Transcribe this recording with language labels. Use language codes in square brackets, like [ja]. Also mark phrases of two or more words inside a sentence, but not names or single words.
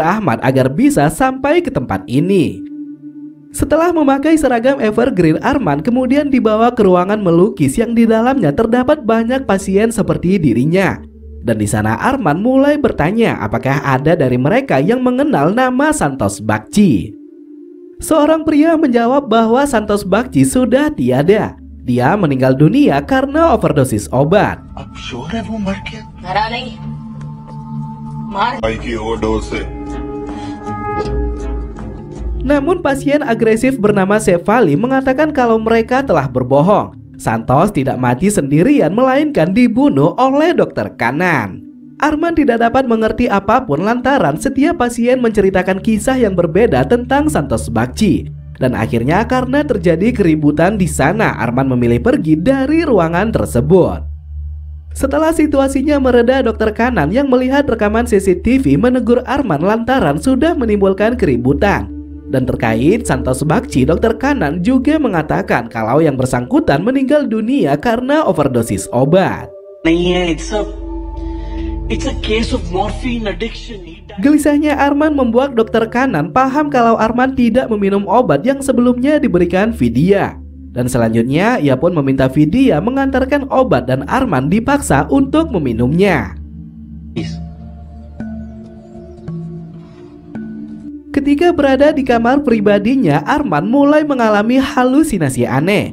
[id] Ahmad agar bisa sampai ke tempat ini. Setelah memakai seragam Evergreen, Arman kemudian dibawa ke ruangan melukis yang di dalamnya terdapat banyak pasien seperti dirinya. Dan di sana Arman mulai bertanya apakah ada dari mereka yang mengenal nama Santosh Bagchi. Seorang pria menjawab bahwa Santosh Bagchi sudah tiada. Dia meninggal dunia karena overdosis obat. [hi] अब श्योर है वो मर गया? मरा नहीं, मार भाई की ओवरडोज से। [id] Namun pasien agresif bernama Shefali mengatakan kalau mereka telah berbohong. Santosh tidak mati sendirian melainkan dibunuh oleh dokter Kanan. Arman tidak dapat mengerti apapun lantaran setiap pasien menceritakan kisah yang berbeda tentang Santosh Bagchi. Dan akhirnya karena terjadi keributan di sana, Arman memilih pergi dari ruangan tersebut. Setelah situasinya mereda, dokter Kanan yang melihat rekaman CCTV menegur Arman lantaran sudah menimbulkan keributan. Dan terkait Santosh Bagchi, dokter Kanan juga mengatakan kalau yang bersangkutan meninggal dunia karena overdosis obat. [en] It's a case of morphine addiction. [id] Gelisahnya Arman membuat dokter Kanan paham kalau Arman tidak meminum obat yang sebelumnya diberikan Vidya. Dan selanjutnya ia pun meminta Vidya mengantarkan obat dan Arman dipaksa untuk meminumnya. Ketika berada di kamar pribadinya, Arman mulai mengalami halusinasi aneh.